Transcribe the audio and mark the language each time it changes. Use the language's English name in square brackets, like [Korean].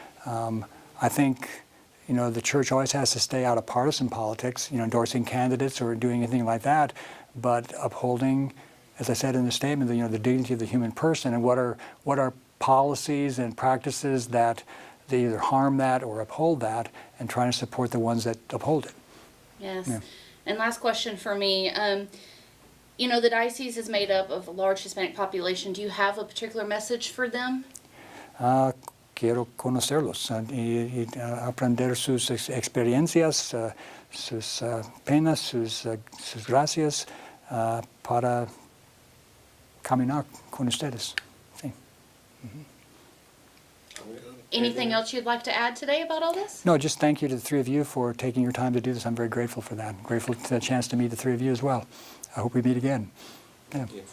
[English] I think, the Church always has to stay out of partisan politics, endorsing candidates or doing anything like that, but upholding, as I said in the statement, the dignity of the human person, and what are policies and practices that they either harm that or uphold that, and trying to support the ones that uphold it. Yes. Yeah. And last question for me. The diocese is made up of a large Hispanic population. Do you have a particular message for them? [Spanish] Quiero conocerlos y aprender sus experiencias, sus penas, sus gracias, para caminar con ustedes. Sí. Mm-hmm. [English] Anything else you'd like to add today about all this? No, just thank you to the three of you for taking your time to do this. I'm very grateful for that. I'm grateful for the chance to meet the three of you as well. I hope we meet again. Yeah.